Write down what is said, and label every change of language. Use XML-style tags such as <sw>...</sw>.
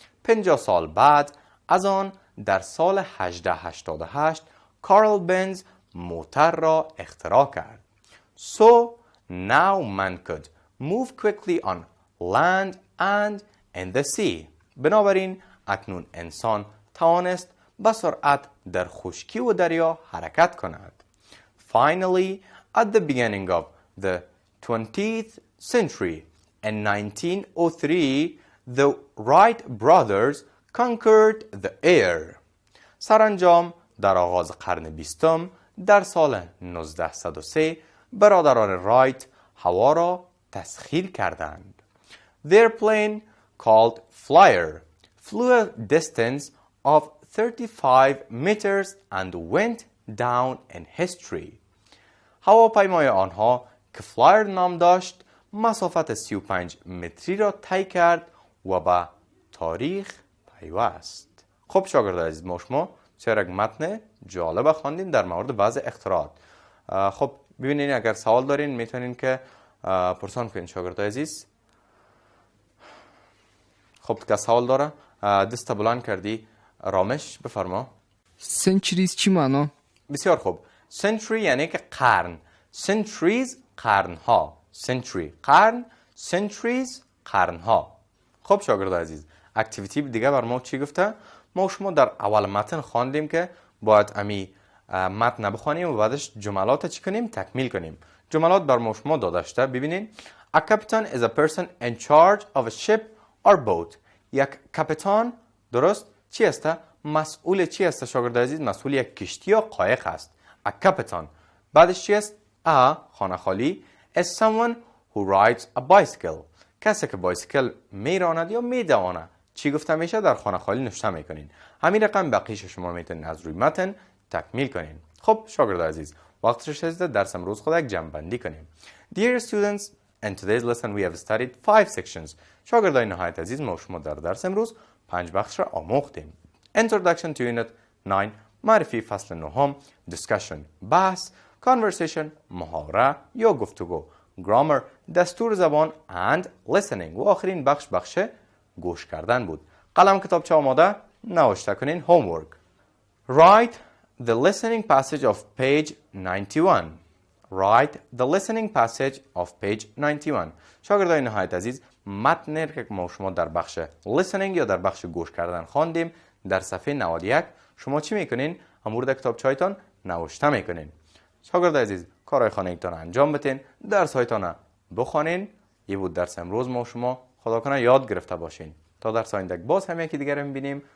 <fa>50 سال بعد از آن در سال 1888 کارل بنز موتور را اختراع کرد.</fa> <en>So now man could move quickly on land and in the sea.</en> <fa>بنابراین اکنون انسان توانست با سرعت در خشکی و دریا حرکت کند.</fa> <en>Finally, at the beginning of the 20th century, in 1903, the Wright brothers conquered the air.</en> <fa>سرانجام در آغاز قرن 20 در سال 1903 برادران رایت هوا را تسخیر کردند.</fa> <en>Their plane, called Flyer, flew a distance of 35 meters and went down in history.</en> <fa>هواپیمای آنها که فلایر نام داشت مسافت 35 متری را طی کرد و به تاریخ پیوست. خب شاگردان عزیز، ما شما چرا متن جالب خواندیم در مورد بعض اختراعات. خب ببینید اگر سوال دارین میتونین که پرسان کنین شاگردان عزیز. خب که سوال داره دست بلند کردی رامش بفرما. سنچریز چی معنا؟ بسیار خوب. سنچری یعنی که قرن. سنچریز قرنها. سنچری قرن، سنچریز قرنها. خب شاگردان عزیز، اکتیویتی دیگه بر ما چی گفته؟ ما شما در اول متن خواندیم که باید امی متن بخوانیم و بعدش جملات چی کنیم؟ تکمیل کنیم. جملات بر ما شما داده شده. ببینین.</fa> <en>A captain is a person in charge of a ship or boat.</en> <fa>یک کاپیتان درست چی است؟ مسئول چی است شاگردان عزیز؟ مسئول یک کشتی یا قایق است.</fa> <en>A captain.</en> <fa>بعدش چی است؟</fa> <en>A</en> <fa>خانه خالی</fa> <en>is someone who rides a bicycle.</en> <fa>کسی که بایسیکل میراند یا میدواند. چی گفته میشه؟ در خانه خالی نوشته میکنین. همین رقم بقیش شما میتونین از روی متن تکمیل کنین. خب شاگردان عزیز، وقتش رسیده درس امروز خود یک جمع کنیم.</fa> <en>Dear students, in today's lesson we have studied 5 sections.</en> <fa>شاگردان نهایت عزیز، ما شما در درس امروز 5 بخش را آموختیم.</fa> <en>Introduction to Unit 9،</en> <fa>معرفی فصل 9، Discussion بحث، Conversation محاوره یا گفتگو، Grammar دستور زبان and Listening و آخرین بخش گوش کردن بود. قلم کتابچه آماده؟ نوشته کنین.</fa> <en>Homework. Write the listening passage of page 91. Write the listening passage of page 91.</en> <fa>شاگردان نهایت عزیز، متن که ما شما در بخش listening یا در بخش گوش کردن خواندیم در صفحه 91 شما چی میکنین؟ امور کتابچه‌تان نوشته میکنین. شاگرد عزیز کارهای خانگیتان انجام بدین، درس هایتان بخوانین. یه بود درس امروز ما شما خدا کنه یاد گرفته باشین. تا درس آینده باز هم یکی دیگر میبینیم.</fa>